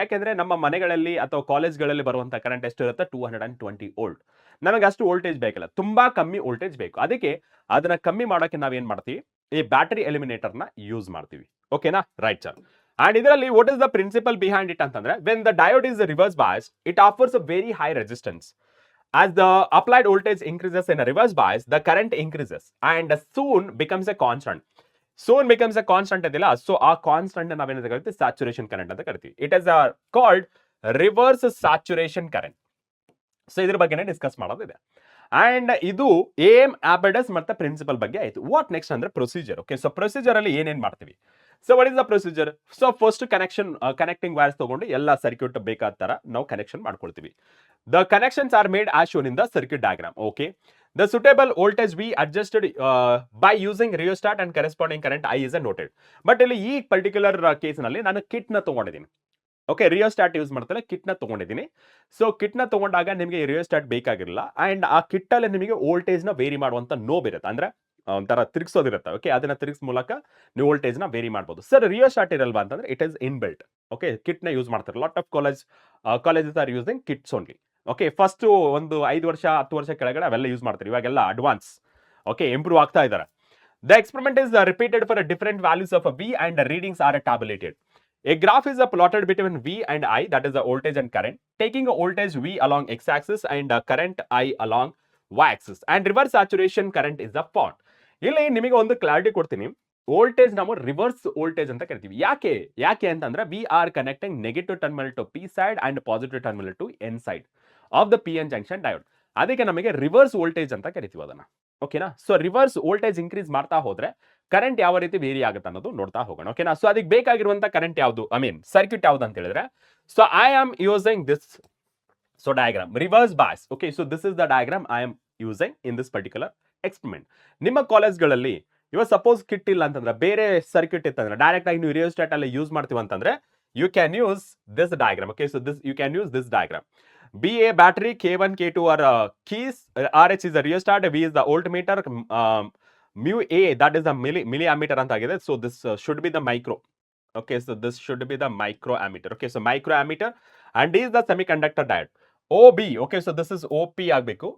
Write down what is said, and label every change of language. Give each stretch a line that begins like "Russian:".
Kannada: ಯಾಕೆಂದ್ರೆ ನಮ್ಮ ಮನೆಗಳಲ್ಲಿ ಅಥವಾ ಕಾಲೇಜ್ಗಳಲ್ಲಿ ಬರುವಂತ ಕರೆಂಟ್ ಎಷ್ಟು ಇರುತ್ತೆ, 220 ವೋಲ್ಟ್. ನಮಗೆ ಅಷ್ಟು ವೋಲ್ಟೇಜ್ ಬೇಕಲ್ಲ, ತುಂಬಾ ಕಮ್ಮಿ ವೋಲ್ಟೇಜ್ ಬೇಕು. ಅದಕ್ಕೆ ಅದನ್ನ ಕಮ್ಮಿ ಮಾಡೋಕೆ ನಾವೇನ್ ಮಾಡ್ತೀವಿ, ಈ ಬ್ಯಾಟ್ರಿ ಎಲಿಮಿನೇಟರ್ ನ ಯೂಸ್ ಮಾಡ್ತೀವಿ. ಓಕೆನಾ? Right sir.
English: And ಇದರಲ್ಲಿ what is the principle behind it ಅಂತಂದ್ರೆ, when the diode is reverse bias, it offers a very high resistance. As the applied voltage increases in a reverse bias, the current increases and soon becomes a constant. Soon becomes a constant
Kannada: ಇದೆಯಲ್ಲ, so ಆ constant ನಾವೇನಂತ ಕರಿತೀವಿ, saturation current ಅಂತ ಕರಿತೀವಿ.
English: It is called reverse saturation current.
Kannada: So ಇದ್ರ ಬಗ್ಗೆನೇ discuss ಮಾಡೋದಿದೆ. And ಇದು ಏಮ್, ಆಪರೇಟರ್ಸ್ ಮತ್ತೆ ಪ್ರಿನ್ಸಿಪಲ್ ಬಗ್ಗೆ ಆಯ್ತು. ವಾಟ್ ನೆಕ್ಸ್ಟ್ ಅಂದ್ರೆ ಪ್ರೊಸೀಜರ್. ಓಕೆ, ಸೊ ಪ್ರೊಸೀಜರ್ ಅಲ್ಲಿ ಏನೇನ್ ಮಾಡ್ತೀವಿ?
English: So what is the procedure?
Kannada: So first connecting wires ತಗೊಂಡು ಎಲ್ಲ ಸರ್ಕ್ಯೂಟ್ ಬೇಕಾದ ತರ ನಾವು ಕನೆಕ್ಷನ್ ಮಾಡ್ಕೊಳ್ತೀವಿ.
English: The connections are made as shown in the circuit diagram. Okay, the suitable voltage V adjusted by using rheostat and corresponding current I is noted.
Kannada: But ಇಲ್ಲಿ ಈ particular case ನಲ್ಲಿ ನಾನು ಕಿಟ್ ನ ತಗೊಂಡಿದ್ದೀನಿ. ಓಕೆ, ರಿಯೋಸ್ಟಾಟ್ ಯೂಸ್ ಮಾಡ್ತಾರೆ, kit ನ ತಗೊಂಡಿದ್ದೀನಿ. So kit ನ ತಗೊಂಡಾಗ ನಿಮಗೆ ರಿಯೋಸ್ಟಾಟ್ ಬೇಕಾಗಿರಲ್ಲ. ಅಂಡ್ ಆ ಕಿಟ್ ಅಲ್ಲಿ ನಿಮಗೆ ವೋಲ್ಟೇಜ್ ನ ವೇರಿ ಮಾಡುವಂತ ನೋಬ್ ಇರುತ್ತೆ, ಅಂದ್ರೆ ಒಂಥರ ತಿರುಗಿಸೋದಿರುತ್ತೆ. ಓಕೆ, ಅದನ್ನ ತಿರುಗಿಸ್ ಮೂಲಕ ನೀವು ವೋಲ್ಟೇಜ್ ನ ವೇರಿ ಮಾಡಬಹುದು. ಸರ್ ರಿಯೋಸ್ಟಾಟ್ ಇರಲ್ವಾ ಅಂತಂದ್ರೆ,
English: It is in built. Okay,
Kannada: kit ನ ಯೂಸ್ ಮಾಡ್ತಾರೆ.
English: Lot of colleges are using kits only.
Kannada: Okay, first ಒಂದು 5 ವರ್ಷ 10 ವರ್ಷ ಕೆಳಗಡೆ ಅವೆಲ್ಲ ಯೂಸ್ ಮಾಡ್ತಾರೆ. ಇವಾಗೆಲ್ಲ ಅಡ್ವಾನ್ಸ್, ಓಕೆ, ಇಂಪ್ರೂವ್ ಆಗ್ತಾ ಇದ್ದಾರೆ.
English: The experiment is repeated for different values of V and readings are tabulated. A graph is plotted between V and I, that is the voltage and current, taking a voltage V along x-axis and current I along y-axis, and reverse saturation current is the found.
Kannada: ಇಲ್ಲಿ ನಿಮಗೆ ಒಂದು clarity ಕೊಡ್ತೀನಿ. Voltage ನಾವು reverse voltage ಅಂತ ಕರಿತೀವಿ. ಯಾಕೆ ಅಂತಂದ್ರೆ
English: We are connecting negative terminal to P side and positive terminal to N side of the P N junction diode.
Kannada: ಅದಕ್ಕೆ ನಮಗೆ ರಿವರ್ಸ್ ವೋಲ್ಟೇಜ್ ಅಂತ ಕರಿತೀವಿ ಅದನ್ನ. ಓಕೆನಾ? ಸೊ ರಿವರ್ಸ್ ವೋಲ್ಟೇಜ್ ಇನ್ಕ್ರೀಸ್ ಮಾಡ್ತಾ ಹೋದ್ರೆ ಕರೆಂಟ್ ಯಾವ ರೀತಿ ವೇರಿ ಆಗುತ್ತೆ ಅನ್ನೋದು ನೋಡ್ತಾ ಹೋಗೋಣ. ಓಕೆನಾ? ಸೊ ಅದಕ್ಕೆ ಬೇಕಾಗಿರುವಂತ ಕರೆಂಟ್ ಯಾವುದು, ಐ ಮೀನ್ ಸರ್ಕ್ಯೂಟ್ ಯಾವುದು ಅಂತ ಹೇಳಿದ್ರೆ,
English: So I am using this diagram reverse bias. Okay, so this is the diagram I am using in this particular experiment.
Kannada: ನಿಮ್ಮ ಕಾಲೇಜ್ಗಳಲ್ಲಿ ಇವಾಗ ಸಪೋಸ್ ಕಿಟ್ ಇಲ್ಲ ಅಂತಂದ್ರೆ, ಬೇರೆ ಸರ್ಕ್ಯೂಟ್ ಇತ್ತಂದ್ರೆ ಡೈರೆಕ್ಟ್ ಆಗಿ ನೀವು ರಿಯೋಸ್ಟಾಟ್ ಅಲ್ಲಿ ಯೂಸ್ ಮಾಡ್ತೀವಿ ಅಂತಂದ್ರೆ,
English: You can use this diagram. Okay, so this you can use this diagram. B a battery, K1 K2 are keys, RH is the rheostat, V is the voltmeter, mu A that is the milliammeter ಅಂತ ಆಗಿದೆ. So this should be the micro. Okay, so this should be the microammeter. Okay, so microammeter and is the semiconductor diode. OB, okay, so this is OP ಆಗಬೇಕು.